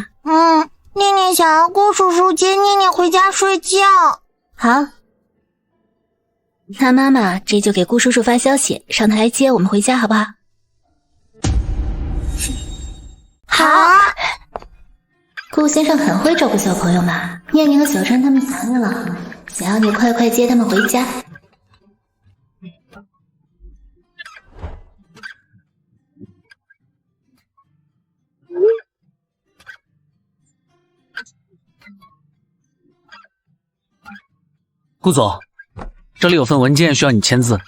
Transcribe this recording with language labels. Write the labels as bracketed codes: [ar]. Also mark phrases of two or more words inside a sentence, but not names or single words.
[zh] 念念想要顧叔叔接念念回家睡覺。好，那媽媽這就給顧叔叔發消息，讓他來接我們回家，好不好？好。顧先生很會照顧小朋友嘛，念念和小川他們想你了，想要你快快接他們回家。顧總，這裡有份文件需要你簽字，